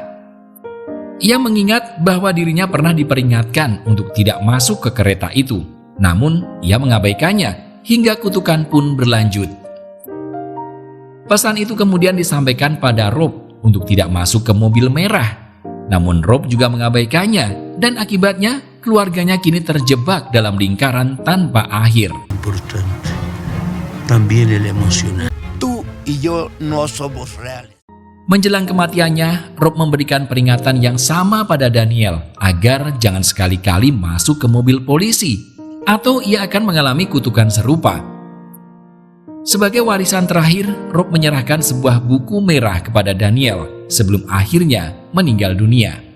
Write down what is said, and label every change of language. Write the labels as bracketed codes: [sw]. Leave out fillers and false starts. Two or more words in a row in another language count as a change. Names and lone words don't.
[id] Ia mengingat bahwa dirinya pernah diperingatkan untuk tidak masuk ke kereta itu, namun ia mengabaikannya hingga kutukan pun berlanjut. Pesan itu kemudian disampaikan pada Rob untuk tidak masuk ke mobil merah. Namun Rob juga mengabaikannya dan akibatnya keluarganya kini terjebak dalam lingkaran tanpa akhir. [es] Importante. También el emocional. Tú y yo no somos reales. [id] Menjelang kematiannya, Rob memberikan peringatan yang sama pada Daniel agar jangan sekali-kali masuk ke mobil polisi, atau ia akan mengalami kutukan serupa. Sebagai warisan terakhir, Rob menyerahkan sebuah buku merah kepada Daniel sebelum akhirnya meninggal dunia.